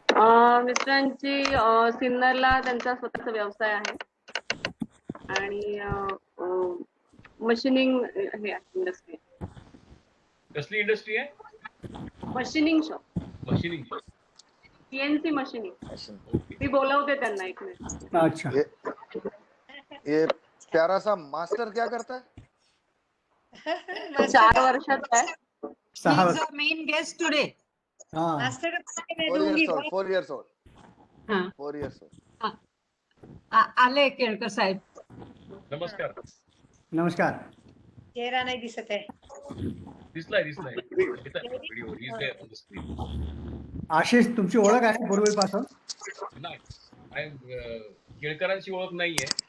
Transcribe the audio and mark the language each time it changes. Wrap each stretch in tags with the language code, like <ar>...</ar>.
<mr>मिस्टरांची सिन्नरला त्यांचा स्वतःचा व्यवसाय आहे आणि मशीनिंग हे इंडस्ट्री. कसली इंडस्ट्री आहे? Machining shop. Machining shop. CNC machining. मी बोलवते त्यांना एक मिनिट.</mr> <hi>अच्छा. ये प्यारा सा मास्टर क्या करता है?</hi> <mr>4 वर्षाचा आहे. 6</mr> <en>He is our main guest today.</en> <hi>हाँ.</hi> <en>Master 4 years old.</en> <hi>हाँ.</hi> <en>4 years old.</en> <mr>आले केळकर साहेब. नमस्कार. नमस्कार. चेहरा नाही दिसत आहे. दिसलाय video.</mr> <en>He is there on the screen.</en> <mr>Ashish, तुमची ओळख आहे पूर्वीपासून? नाही, केळकरांची ओळख नाहीये.</mr>